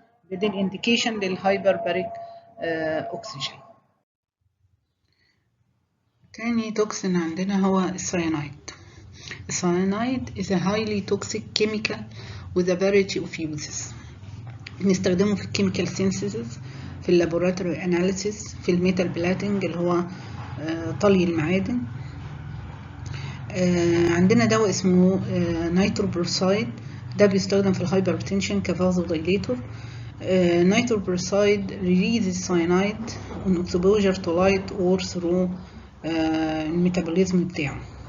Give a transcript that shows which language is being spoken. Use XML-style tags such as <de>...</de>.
<ar>بدي indication للهايبرباريك oxygen. تاني توكسين عندنا هو السيانايد.</ar> <en>السيانايد is a highly toxic chemical with a variety of uses.</en> <ar>بنستخدمه في الكيميكال سينثيسيس، في اللابوراتوري اناليسيس، في الميتال بلاتنج اللي هو طلي المعادن. عندنا دواء اسمه نيتروبروسايد، ده بيستخدم في الهايبرتنشن كفازو دايليتور.</ar> <en>nitroprusside releases cyanide on exposure to light or through</en> <ar>الميتابوليزم بتاعه.</ar>